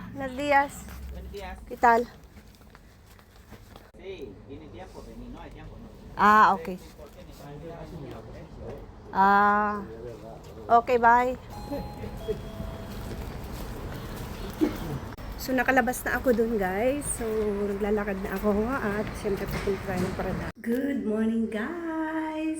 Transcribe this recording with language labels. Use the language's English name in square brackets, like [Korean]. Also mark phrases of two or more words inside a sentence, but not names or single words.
[Spanish] Buenos días. Buenos días. ¿Qué tal? Sí, tiene tiempo, pero no hay tiempo. No. [English] Ah, okay. Ah, okay, bye. [Filipino] So, nakalabas na ako dun, guys. So, naglalakad na ako at siyempre papunta tayo ng parada. [English] Good morning, guys!